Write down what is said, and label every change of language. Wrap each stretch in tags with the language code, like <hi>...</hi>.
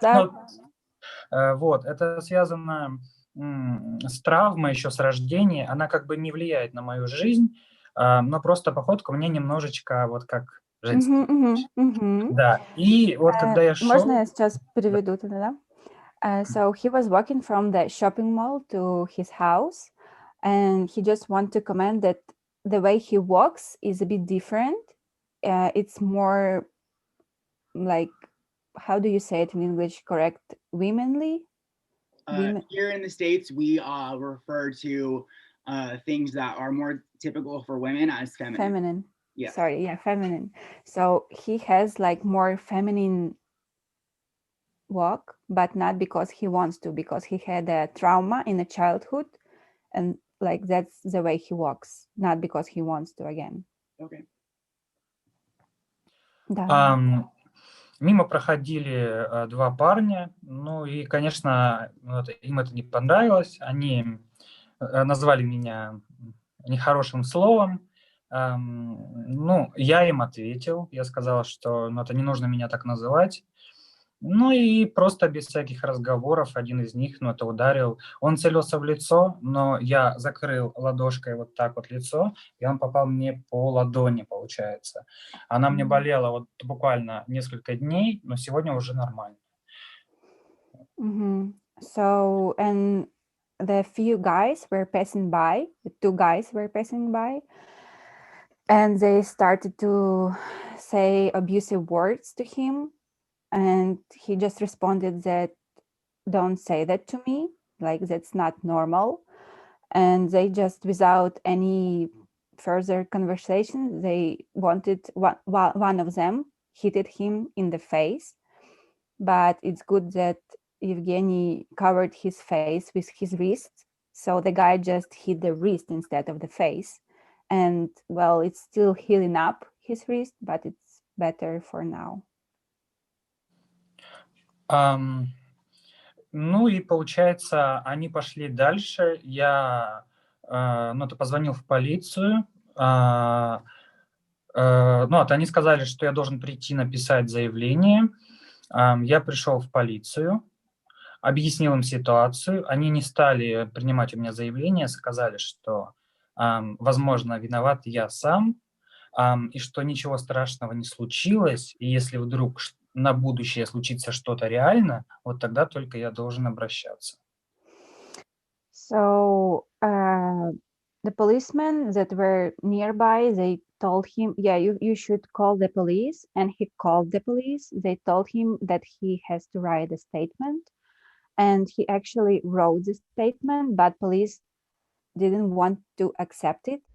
<ru>Да. Вот, это связано с травмой еще с рождения. Она как бы не влияет на мою жизнь, но просто походка у меня немножечко вот как женская. Да, и вот когда я шел... Можно я сейчас переведу тогда, да?</ru> <en>So he was walking from the shopping mall to his house, and he just want to comment that the way he walks is a bit different. It's more like, how do you say it in English? Correct? Womanly? Here in the States, we refer to things that are more typical for women as feminine. Feminine. Yeah. Sorry, yeah, feminine. So he has like more feminine walk, but not because he wants to, because he had a trauma in the childhood, and like that's the way he walks, not because he wants to again. Okay.</en> <ru>Да. Мимо проходили два парня, ну и, конечно, им это не понравилось. Они назвали меня нехорошим словом. Ну, я им ответил, я сказал, что это не нужно меня так называть. Ну и просто без всяких разговоров один из них, это ударил. Он целился в лицо, но я закрыл ладошкой вот так вот лицо, и он попал мне по ладони, получается. Она мне болела вот буквально несколько дней, но сегодня уже нормально.</ru> <en>So, and the few guys were passing by, the two guys were passing by, and they started to say abusive words to him. And he just responded that, don't say that to me, like that's not normal. And they just, without any further conversation, they wanted, one of them hit him in the face. But it's good that Evgeny covered his face with his wrist. So the guy just hit the wrist instead of the face. And well, it's still healing up his wrist, but it's better for now.</en> <ru>Ну и получается, они пошли дальше. Я позвонил в полицию. Они сказали, что я должен прийти написать заявление. Я пришел в полицию, объяснил им ситуацию. Они не стали принимать у меня заявление, сказали, что, возможно, виноват я сам, и что ничего страшного не случилось. И если вдруг на будущее случится что-то реально, вот тогда только я должен обращаться.</ru> <en>So the policemen that were nearby, they told him, yeah, you should call the police. And he called the police. They told him that he has to write a statement. And he actually wrote the statement, but police didn't want to accept it.</en>